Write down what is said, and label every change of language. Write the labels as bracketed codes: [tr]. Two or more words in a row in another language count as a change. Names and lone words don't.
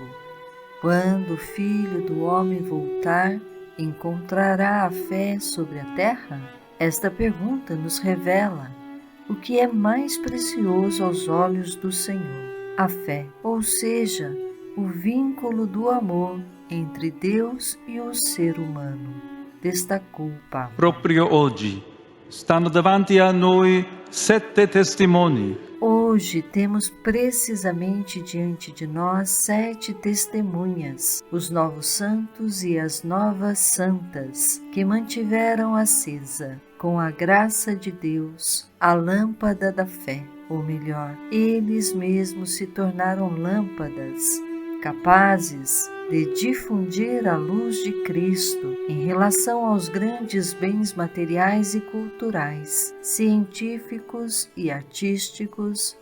[pt] Quando o Filho do Homem voltar, encontrará a fé sobre a terra? Esta pergunta nos revela o que é mais precioso aos olhos do Senhor: a fé, ou seja, o vínculo do amor entre Deus e o ser humano, destacou o Papa. [it] Proprio oggi stanno davanti a noi 7 testimoni. [pt] Hoje temos precisamente diante de nós 7 testemunhas, os novos santos e as novas santas, que mantiveram acesa, com a graça de Deus, a lâmpada da fé. Ou melhor, eles mesmos se tornaram lâmpadas, capazes de difundir a luz de Cristo em relação aos grandes bens materiais e culturais, científicos e artísticos.